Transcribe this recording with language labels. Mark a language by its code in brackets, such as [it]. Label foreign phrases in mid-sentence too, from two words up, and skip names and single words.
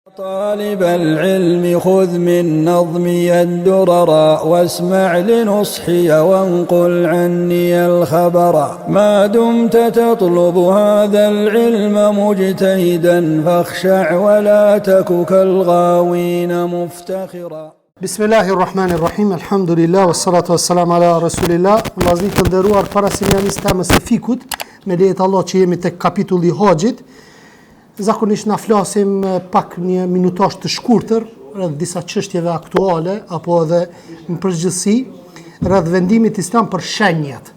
[ar] طالب العلم خذ من نظمي الدرر واسمع لنصحي وانقل عني الخبر ما دمت تطلب هذا العلم مجتهدا فاخشع ولا تك كالغاوين مفتخرا. بسم الله الرحمن الرحيم الحمد لله والصلاة والسلام على رسول الله. [sq] Vllazërit të nderuar, para se ne janis temës së fikut, me lejet Allah që jemi tek kapitulli i Haxhit, zakonisht na flasim pak një minutash të shkurtër rreth disa çështjeve aktuale apo edhe në përgjithësi rreth vendimit islam për shenjat.